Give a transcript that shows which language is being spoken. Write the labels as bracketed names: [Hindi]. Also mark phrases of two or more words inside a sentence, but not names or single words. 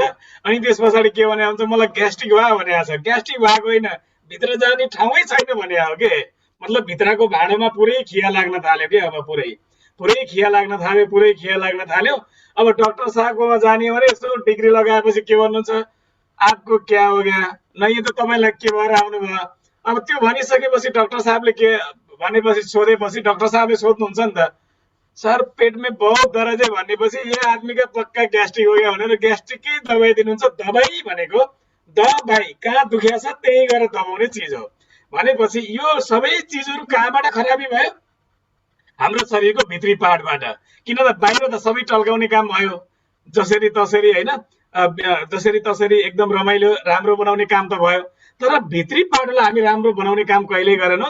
[Nepali] अनि त्यस पछाडि के भने हुन्छ, मलाई ग्यास्ट्रिक भयो भने छ। ग्यास्ट्रिक भएको होइन, भित्र जाने ठाउँै छैन भने हो के। मतलब भित्रको भाँडोमा पुरै खिया लाग्न थाल्यो के। अब पुरै खिया लाग्न थाल्यो। अब डाक्टर साहबकोमा जाने भने यस्तो डिग्री लगाएपछि के भन्नुहुन्छ, [Hindi] आपको क्या हो गया, [Nepali] नहीं त तपाईलाई के भएर आउनु भयो। अब त्यो भनिसकेपछि डाक्टर साहबले के भनेपछि सोधेपछि डाक्टर साहबले सोध्नुहुन्छ नि त, [Hindi] सर पेट में बहुत दर्द है भनेपछि ये आदमी का पक्का ग्यास्ट्रिक हो गया [Nepali] भनेर ग्यास्ट्रिकै दबाई दिनुहुन्छ। दबाई भनेको दबाई कहाँ दुख्या छ त्यही गरेर दबाउने चिज हो भनेपछि यो सबै चिजहरू कहाँबाट खराबी भयो, हाम्रो शरीरको भित्री पार्टबाट। किन त बाहिर त सबै टल्काउने काम भयो, जसरी तसरी हैन, जसरी तसरी एकदम रमाइलो राम्रो बनाउने काम त भयो, तर भित्री पार्टलाई हामी राम्रो बनाउने काम कहिले गरेनौं।